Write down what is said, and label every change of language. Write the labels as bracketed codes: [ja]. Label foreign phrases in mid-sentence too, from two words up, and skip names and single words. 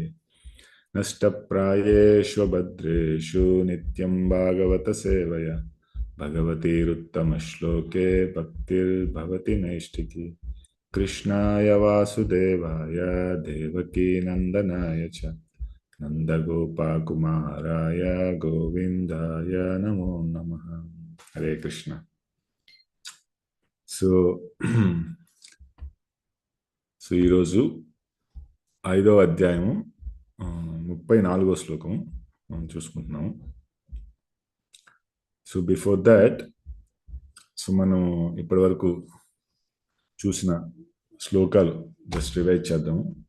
[sa] नष्टप्रायेषु भद्रेषु नित्यं भागवतसेवया, भगवतीरुत्तमश्लोके भक्तिर्भवति नैष्टिकी। कृष्णाय वासुदेवाय देवकीनन्दनाय च नन्दगोपाकुमाराय गोविन्दाय नमो नमः। हरे कृष्ण। [te] సో సో ఈరోజు 5వ అధ్యాయము 34వ శ్లోకం మనం చూసుకుంటున్నాము. [en] so before that, so [te] మనం ఇప్పటి వరకు చూసిన శ్లోకాలు [en] just revise [te] చేద్దాము.